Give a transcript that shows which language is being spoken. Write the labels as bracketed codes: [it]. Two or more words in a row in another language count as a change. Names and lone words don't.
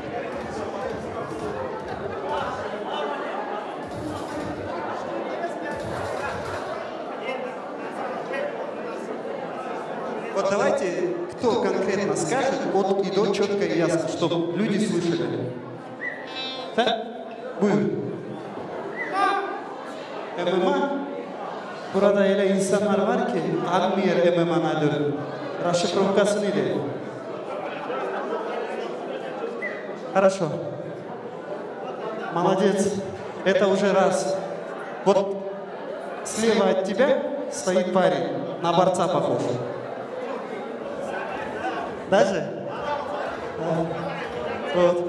[ru] Вот давайте, кто конкретно скажет, от и до четко и ясно, чтобы люди слышали. Да? [tr] Buyurun. MMA, burada öyle insanlar var ki tanımıyor MMA nedir. Расшифровкасы nedir? [ru] Хорошо. Молодец. Это уже раз. Вот слева от тебя стоит парень, на борца похож. Даже? Вот.